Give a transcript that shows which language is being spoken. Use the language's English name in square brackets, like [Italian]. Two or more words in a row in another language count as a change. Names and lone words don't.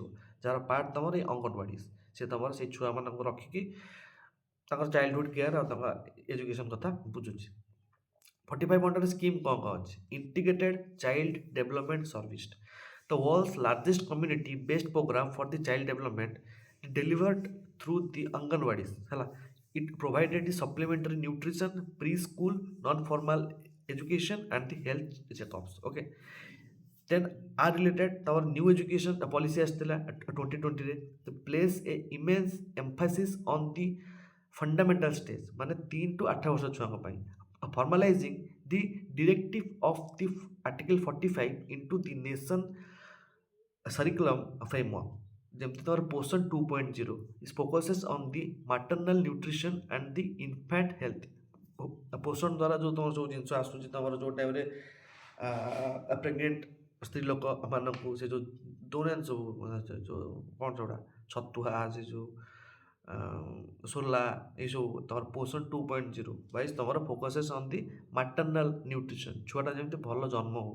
[Odia] ଯାହାର ପାର୍ଟ ତୁମର ଏଇ ଅଙ୍ଗନବାଡ଼ି, ସେ ତୁମର ସେଇ ଛୁଆମାନଙ୍କୁ ରଖିକି ତାଙ୍କର [English] childhood care [Odia] ଆଉ ତାଙ୍କ ଏଜୁକେସନ୍ କଥା ବୁଝୁଛି। [English] 45 under scheme [Odia] କ'ଣ କ'ଣ ଅଛି? [English] Integrated Child Development Service, the world's largest community based program for the child development delivered through the Anganwadis ହେଲା। it provided the supplementary nutrition, preschool, non-formal education and the health checkups, okay। then are related our new education policy ଆସିଥିଲା 2020ରେ, to place a immense emphasis on the fundamental stage, ମାନେ 3 to 8 [Odia] ବର୍ଷ ଛୁଆଙ୍କ ପାଇଁ, [English] formalizing the directive of the article 45 into the nation curriculum framework। [Odia] ଯେମିତି ତମର [English] Poshan 2.0 is focuses on the maternal nutrition and the infant health. [Odia] ପୋଷଣ ଦ୍ୱାରା ଯେଉଁ ତମର ସବୁ ଜିନିଷ ଆସୁଛି, ତମର ଯେଉଁ ଟାଇମ୍ରେ ପ୍ରେଗନେଣ୍ଟ ସ୍ତ୍ରୀ ଲୋକମାନଙ୍କୁ ସେ ଯେଉଁ ଦଉନାହାନ୍ତି ସବୁ ଯେଉଁ କ'ଣ ସେଗୁଡ଼ା ଛତୁଆ, ସେ ଯେଉଁ ସୋଲା, ଏଇସବୁ ତମର ପୋଷଣ 2.0 ବାଇସ୍ ତମର [English] focuses on the maternal nutrition, [Odia] ଛୁଆଟା ଯେମିତି ଭଲ ଜନ୍ମ ହଉ।